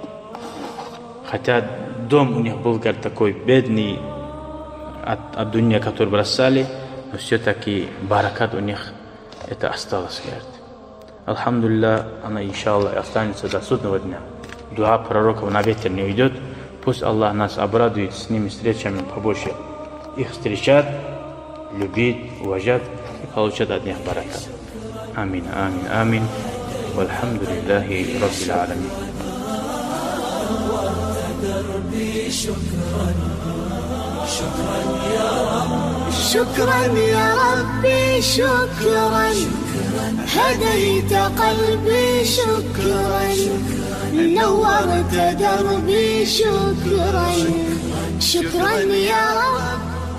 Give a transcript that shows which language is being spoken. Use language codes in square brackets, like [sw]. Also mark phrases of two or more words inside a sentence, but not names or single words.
[ru] Хотя дом у них был, говорит, такой бедный от дунья, который бросали, но все-таки баракат у них это осталось, говорит. Алхамдулилlah, она, иншаллах, останется до судного дня. Дуа пророков на ветер не уйдет. Пусть Аллах нас обрадует с ними встречами побольше. Их встречат, любит, уважат и получат от них баракат. [ar] آمين، آمين، آمين. والحمد لله رب العالمين. شكرا يا ربي شكرا هديت قلبي شكرا نورت دربي شكرا شكرا يا رب